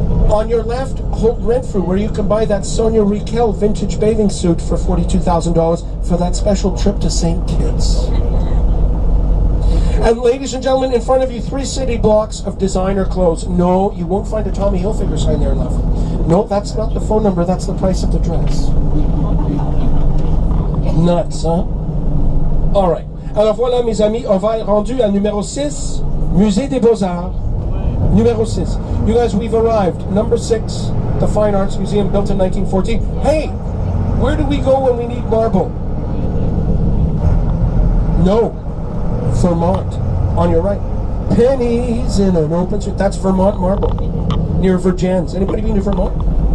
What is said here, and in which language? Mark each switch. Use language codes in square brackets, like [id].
[en] On your left, Holt Renfrew, where you can buy that Sonia Rykiel vintage bathing suit for $42,000 for that special trip to St. Kitts. And ladies and gentlemen, in front of you, 3 city blocks of designer clothes. No, you won't find a Tommy Hilfiger sign there, love. No, that's not the phone number, that's the price of the dress. Nuts, huh? All right. [fr] Alors voilà, mes amis, on va être rendu à numéro 6, Musée des Beaux-Arts. Numéro 6. [en] You guys, we've arrived. Number 6, the Fine Arts Museum, built in 1914. Hey, where do we go when we need marble? No. Vermont, on your right. Pennies in an open street. That's Vermont marble, near Vergennes. Anybody been to Vermont?